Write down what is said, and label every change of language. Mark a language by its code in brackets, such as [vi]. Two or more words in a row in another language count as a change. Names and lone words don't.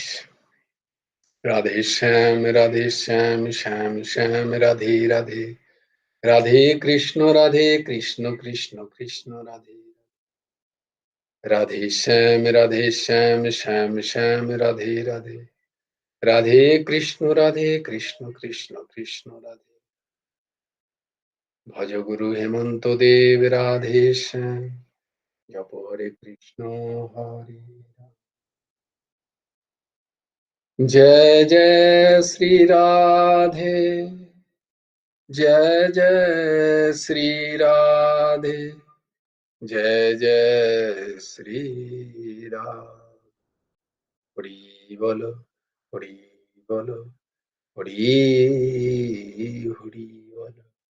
[bn] রাধে শ্যাম রাধে শ্যাম শ্যাম শ্যাম রাধে রাধে, রাধে কৃষ্ণ কৃষ্ণ কৃষ্ণ রাধে, রাধে শ্যাম শ্যাম শ্যাম রাধে রাধে, রাধে কৃষ্ণ কৃষ্ণ কৃষ্ণ রাধে। ভজ গুরু হেমন্ত দেব রাধে শ্যাম, জপ হরে কৃষ্ণ হরে রাম। জয় জয় শ্রী রাধে, [hi] जय जय श्री राधे, जय जय श्री राम। हरि बोलो, हरि बोलो, हरि हरि बोलो।